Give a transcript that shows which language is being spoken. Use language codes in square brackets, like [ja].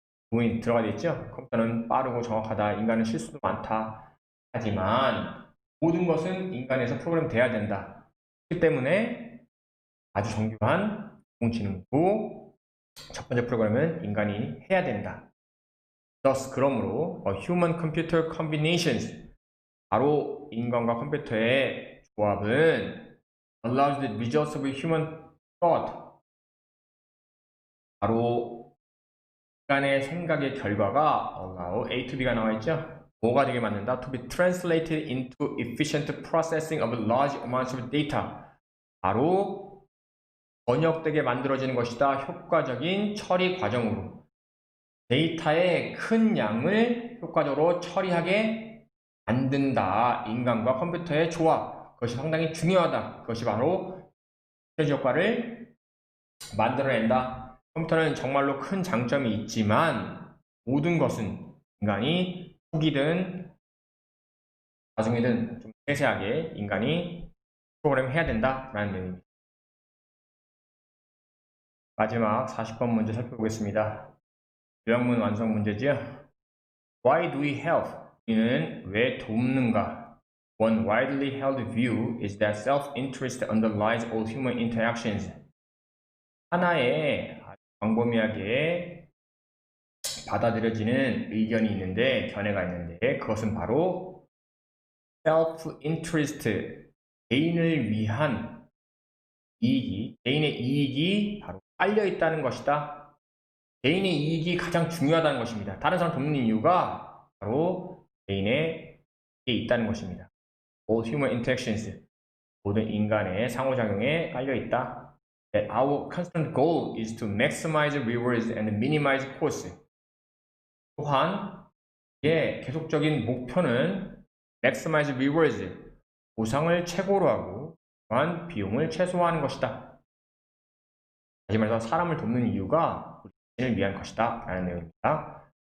[ko] 부분이 들어가 있죠. 컴퓨터는 빠르고 정확하다. 인간은 실수도 많다. 하지만 모든 것은 인간에서 프로그램 돼야 된다. 그렇기 때문에 아주 정교한 인공지능도 첫 번째 프로그램은 인간이 해야 된다. [en] thus [ko] 그러므로 [en] human computer combinations [ko] 바로 인간과 컴퓨터의 조합은 [en] allows the results of human thought [ko] 바로 인간의 생각의 결과가 [en] allow A to B가 [ko] 나와 있죠. 뭐가 되게 만든다? [en] To be translated into efficient processing of large amounts of data. [ko] 바로 번역되게 만들어지는 것이다. 효과적인 처리 과정으로. 데이터의 큰 양을 효과적으로 처리하게 만든다. 인간과 컴퓨터의 조합. 그것이 상당히 중요하다. 그것이 바로 시너지 효과를 만들어낸다. 컴퓨터는 정말로 큰 장점이 있지만 모든 것은 인간이 초기든 나중이든 좀 세세하게 인간이 프로그램 해야 된다라는 내용입니다. 마지막 40번 문제 살펴보겠습니다. 요약문 완성 문제지요. [en] Why do we help? [ko] 우리는 왜 돕는가? [en] One widely held view is that self-interest underlies all human interactions. [ko] 하나의 광범위하게 받아들여지는 의견이 있는데 견해가 있는데 그것은 바로 self-interest, 개인을 위한 이익이, 개인의 이익이 바로 깔려 있다는 것이다. 개인의 이익이 가장 중요하다는 것입니다. 다른 사람 돕는 이유가 바로 개인의 이익이 있다는 것입니다. [en] All human interactions, [ko] 모든 인간의 상호작용에 깔려 있다. [en] That our constant goal is to maximize rewards and minimize costs. [ko] 또한 계속적인 목표는 [en] maximize rewards, [ko] 보상을 최고로 하고 또한 비용을 최소화하는 것이다. 다시 말해서 사람을 돕는 이유가 우리 자신을 위한 것이다 라는 내용입니다.